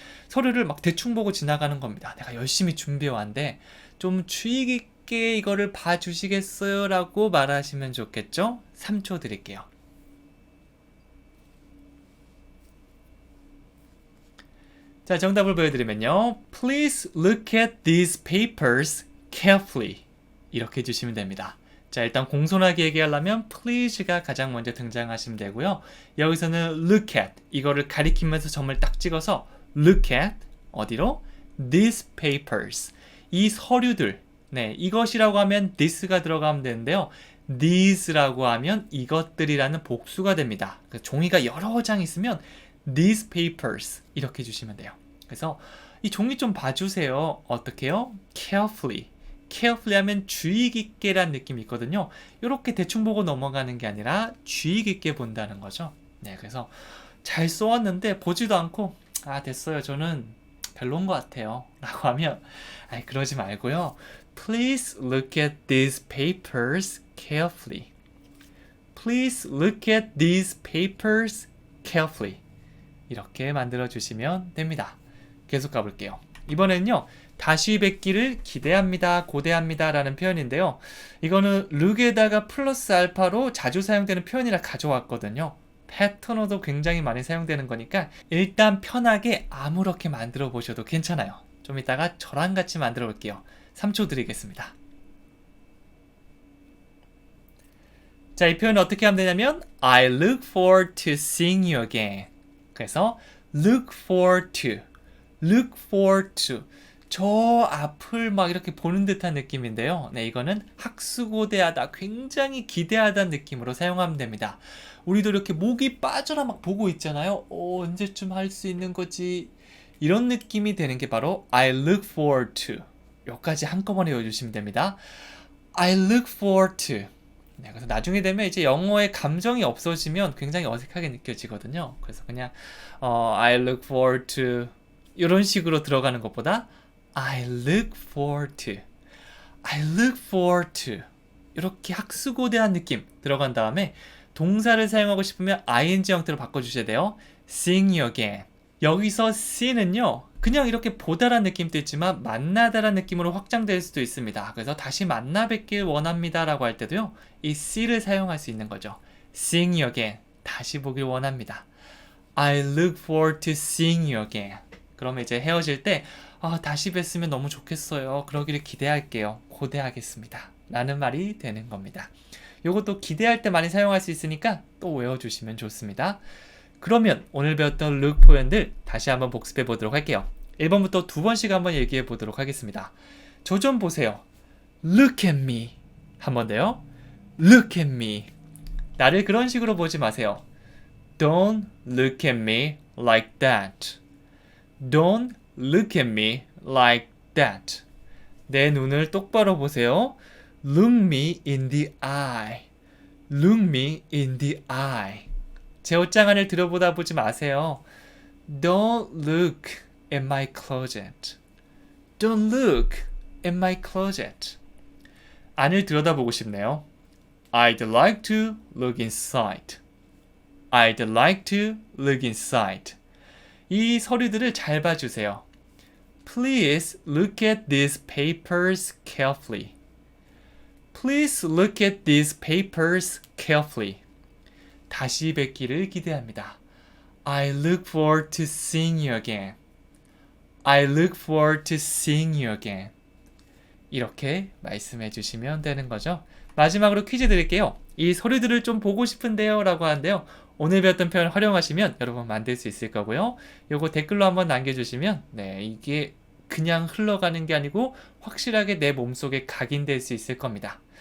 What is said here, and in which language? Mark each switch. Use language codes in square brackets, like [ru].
[ko] 서류를 막 대충 보고 지나가는 겁니다. 내가 열심히 준비해 왔는데 좀 주의 깊게 이거를 봐주시겠어요? 라고 말하시면 좋겠죠? 3초 드릴게요. 자, 정답을 보여드리면요. [en] Please look at these papers carefully. [ko] 이렇게 해주시면 됩니다. 자, 일단 공손하게 얘기하려면 please가 가장 먼저 등장하시면 되고요. 여기서는 [en] look at [ko] 이거를 가리키면서 점을 딱 찍어서 look at 어디로? [en] These papers [ko] 이 서류들 네, 이것이라고 하면 this가 들어가면 되는데요. these라고 하면 이것들이라는 복수가 됩니다. 종이가 여러 장 있으면 [en] these papers [ko] 이렇게 해주시면 돼요. 그래서 이 종이 좀 봐주세요. 어떻게 해요? carefully. carefully 하면 주의 깊게란 느낌이 있거든요. 이렇게 대충 보고 넘어가는 게 아니라 주의 깊게 본다는 거죠. 네, 그래서 잘 써왔는데 보지도 않고 아 됐어요. 저는 별로인 것 같아요. 라고 하면 아니 그러지 말고요. [en] Please look at these papers carefully. Please look at these papers carefully. [ko] 이렇게 만들어 주시면 됩니다. 계속 가볼게요. 이번에는요. 다시 뵙기를 기대합니다, 고대합니다 라는 표현인데요. 이거는 look에다가 플러스 알파로 자주 사용되는 표현이라 가져왔거든요. 패턴어도 굉장히 많이 사용되는 거니까 일단 편하게 아무렇게 만들어 보셔도 괜찮아요. 좀 이따가 저랑 같이 만들어 볼게요. 3초 드리겠습니다. 자, 이 표현은 어떻게 하면 되냐면 [en] I look forward to seeing you again. [ko] 그래서 [en] look forward to, look forward to [ko] 저 앞을 막 이렇게 보는 듯한 느낌인데요. 네, 이거는 학수고대하다, 굉장히 기대하다는 느낌으로 사용하면 됩니다. 우리도 이렇게 목이 빠져라 막 보고 있잖아요. 언제쯤 할 수 있는 거지? 이런 느낌이 되는 게 바로 [en] I look forward to. [ko] 여기까지 한꺼번에 외워주시면 됩니다. [en] I look forward to. [ko] 네, 그래서 나중에 되면 이제 영어에 감정이 없어지면 굉장히 어색하게 느껴지거든요. 그래서 그냥 [en] I look forward to [ko] 이런 식으로 들어가는 것보다 [en] I look forward to, I look forward to [ko] 이렇게 학수고대한 느낌 들어간 다음에 동사를 사용하고 싶으면 ing 형태로 바꿔주셔야 돼요. [en] seeing you again. [ko] 여기서 see는요 그냥 이렇게 보다란 느낌도 있지만 만나다란 느낌으로 확장될 수도 있습니다. 그래서 다시 만나 뵙길 원합니다 라고 할 때도요 이 see를 사용할 수 있는 거죠. [en] seeing you again. [ko] 다시 보길 원합니다. [en] I look forward to seeing you again. [ko] 그러면 이제 헤어질 때 다시 뵀으면 너무 좋겠어요. 그러기를 기대할게요. 고대하겠습니다. 라는 말이 되는 겁니다. 요것도 기대할 때 많이 사용할 수 있으니까 또 외워주시면 좋습니다. 그러면 오늘 배웠던 look 표현들 다시 한번 복습해 보도록 할게요. 1번부터 2번씩 한번 얘기해 보도록 하겠습니다. 저 좀 보세요. [en] Look at me. [ko] 한 번 더요. [en] Look at me. [ko] 나를 그런 식으로 보지 마세요. [en] Don't look at me like that. Don't look at me like that. [ko] 내 눈을 똑바로 보세요. [en] Look me in the eye. Look me in the eye. [ko] 제 옷장 안을 들여보다 보지 마세요. [en] Don't look at my closet. Don't look at my closet. [ko] 안을 들여다보고 싶네요. [en] I'd like to look inside. I'd like to look inside. [ko] 이 서류들을 잘 봐주세요. [en] Please look at these papers carefully. Please look at these papers carefully. [ko] 다시 뵙기를 기대합니다. [en] I look forward to seeing you again. I look forward to seeing you again. [ko] 이렇게 말씀해 주시면 되는 거죠. 마지막으로 퀴즈 드릴게요. 이 서류들을 좀 보고 싶은데요 라고 하는데요. 오늘 배웠던 표현 활용하시면 여러분 만들 수 있을 거고요. 요거 댓글로 한번 남겨주시면 이게 그냥 흘러가는 게 아니고 확실하게 내 몸속에 각인될 수 있을 겁니다.